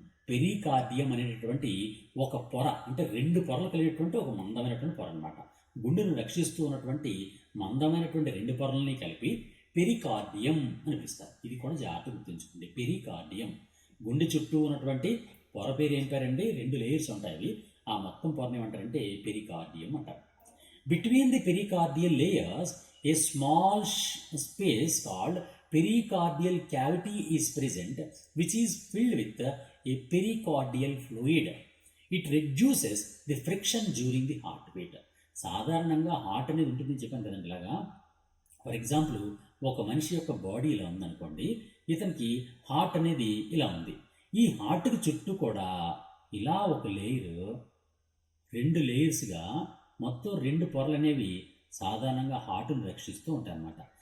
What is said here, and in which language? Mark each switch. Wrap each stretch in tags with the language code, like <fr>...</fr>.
<te>Pericardium అనేటటువంటి ఒక పొర, అంటే 2 పొరలు కలిగేటువంటి ఒక మందమైనటువంటి పొర అనమాట. గుండెను రక్షిస్తూ ఉన్నటువంటి మందమైనటువంటి 2 పొరలని కలిపి పెరికార్డియం అని పిలుస్తారు. ఇది కూడా జాగ్రత్త గుర్తుంచుకోండి. పెరికార్డియం. గుండె చుట్టూ ఉన్నటువంటి పొర పేరు ఏం పేరండి? 2 లేయర్స్ ఉంటాయి. అవి ఆ మొత్తం పొరని ఏమంటారంటే పెరికార్డియం అంటారు.</te> <en>Between the pericardial layers a small space called pericardial cavity is present, which is filled with a pericardial fluid. It reduces the friction during the heartbeat.</en> <te>సాధారణంగా హార్ట్ అనేది ఉంటుందని చెప్పాను కదండి. ఇలాగా</te> <en>for example,</en> <te>ఒక మనిషి యొక్క బాడీ ఇలా ఉందనుకోండి, ఇతనికి హార్ట్ అనేది ఇలా ఉంది. ఈ హార్ట్కి చుట్టూ కూడా ఇలా ఒక లేయర్, 2 లేయర్స్గా మొత్తం 2 పొరలు అనేవి సాధారణంగా హార్ట్ను రక్షిస్తూ ఉంటాయి అన్నమాట.</te>